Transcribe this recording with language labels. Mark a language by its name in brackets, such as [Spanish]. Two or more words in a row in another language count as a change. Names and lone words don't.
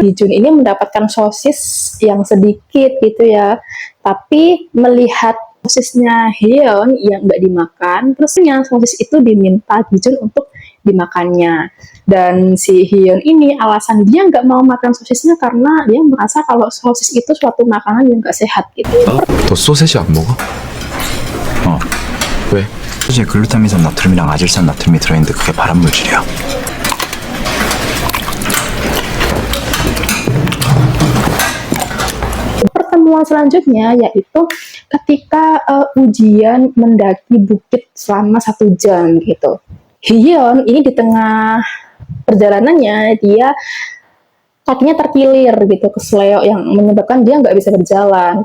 [Indonesian] Gi-jun ini mendapatkan sosis yang sedikit gitu ya, tapi melihat sosisnya Hyun yang nggak dimakan, terusnya sosis itu diminta Gi-jun untuk dimakannya. Dan si Hyun ini alasan dia nggak mau makan sosisnya karena dia merasa kalau sosis itu suatu makanan yang nggak sehat gitu. [Korean] 너 소세지 안 먹어? 왜? 소시에 글루타민산 나트륨이랑 아질산 나트륨이 들어있는데 그게 발암물질이야. [Indonesian] Pertemuan selanjutnya yaitu ketika ujian mendaki bukit selama 1 jam gitu. Hyun ini di tengah perjalanannya dia kakinya terkilir gitu, kesleo yang menyebabkan dia nggak bisa berjalan.